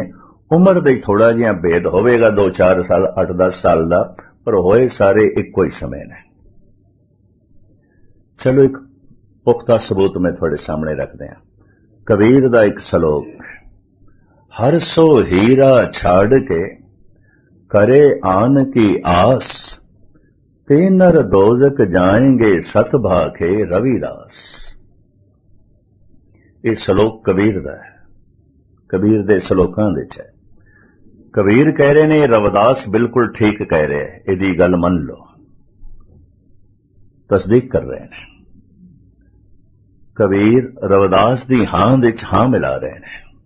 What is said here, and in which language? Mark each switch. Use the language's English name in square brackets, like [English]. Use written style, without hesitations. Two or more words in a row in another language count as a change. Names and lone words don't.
[Punjabi] ਉਮਰ ਦੇ ਥੋੜਾ ਜਿਹਾ ਭੇਦ ਹੋਵੇਗਾ, 2-4 ਸਾਲ, 8-10 ਸਾਲ ਦਾ, ਪਰ ਹੋਏ ਸਾਰੇ ਇੱਕੋ ਹੀ ਸਮੇਂ ਨੇ। ਚਲੋ ਇੱਕ ਪੁਖਤਾ ਸਬੂਤ ਮੈਂ ਤੁਹਾਡੇ ਸਾਹਮਣੇ ਰੱਖਦੇ ਹਾਂ। ਕਬੀਰ ਦਾ ਇੱਕ ਸ਼ਲੋਕ, [Braj] ਹਰ ਸੋ ਹੀਰਾ ਛਾੜ ਕੇ करे आन की आस, ते नर दोजक जाएंगे सत भाखे रविदास। [Punjabi] ਇਹ ਸ਼ਲੋਕ ਕਬੀਰ ਦਾ ਹੈ, ਕਬੀਰ ਦੇ ਸ਼ਲੋਕਾਂ ਵਿੱਚ ਹੈ। ਕਬੀਰ ਕਹਿ ਰਹੇ ਨੇ, ਰਵਿਦਾਸ ਬਿਲਕੁਲ ਠੀਕ ਕਹਿ ਰਿਹਾ ਹੈ, ਇਹਦੀ ਗੱਲ ਮੰਨ ਲਓ। ਤਸਦੀਕ ਕਰ ਰਹੇ ਨੇ। ਕਬੀਰ ਰਵਿਦਾਸ ਦੀ ਹਾਂ ਵਿੱਚ ਹਾਂ ਮਿਲਾ ਰਹੇ ਨੇ।